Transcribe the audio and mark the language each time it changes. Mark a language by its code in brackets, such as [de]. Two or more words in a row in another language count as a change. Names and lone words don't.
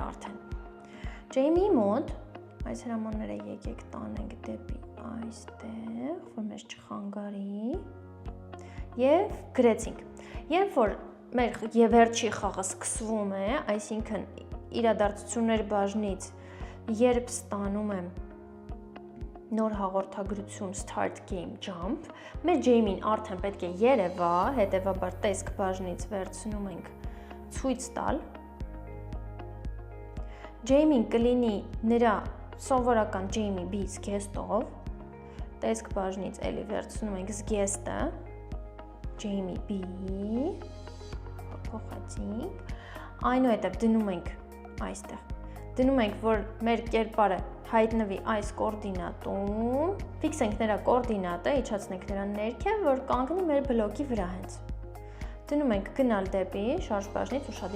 [hy] արդեն։ Ջեյմիի մոտ այս հրամանները եկեք տանենք դեպի այստեղ, որ մեզ չխանգարի եւ գրեցինք։ Երբ որ մեր վերջի խաղը սկսվում է, այսինքն իրադարձություններ բաժնից, երբ ստանում եմ նոր հաղորդագրություն [en] start game jump, [hy] մեր Ջեյմին արդեն պետք է երևա, հետևաբար տեսք բաժնից վերցնում ենք ցույց տալ։ Ջեյմին կլինի նրա սովորական Ջեյմի B զգեստով, տեսք բաժնից էլի վերցնում ենք զգեստը, Ջեյմի B, փոխեցինք, այնուհետև դնում ենք այստեղ, դնում ենք, որ մեր կերպարը հայտնվի այս կոորդինատում, ֆիքսենք նրա կոորդինատը, իջացնենք նրան ներքև, որ կանգնի մեր բլոկի վրա հենց։ Դնում ենք գնալ դեպի շարժ բաժնից, ուշադիր